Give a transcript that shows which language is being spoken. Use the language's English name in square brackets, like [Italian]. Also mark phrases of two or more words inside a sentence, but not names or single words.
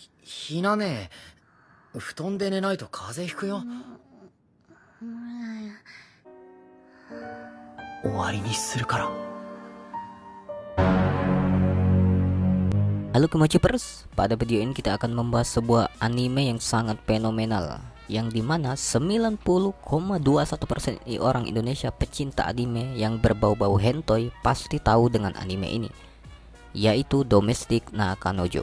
[Japanese] ひなめ、布団で寝ないと風邪ひくよ。終わりにするから。 [Indonesian] Halo Kemocipers, pada video ini kita akan membahas sebuah anime yang sangat fenomenal, yang dimana 90,21% orang Indonesia pecinta anime yang berbau-bau hentai pasti tahu dengan anime ini, yaitu Domestic Nakanojo.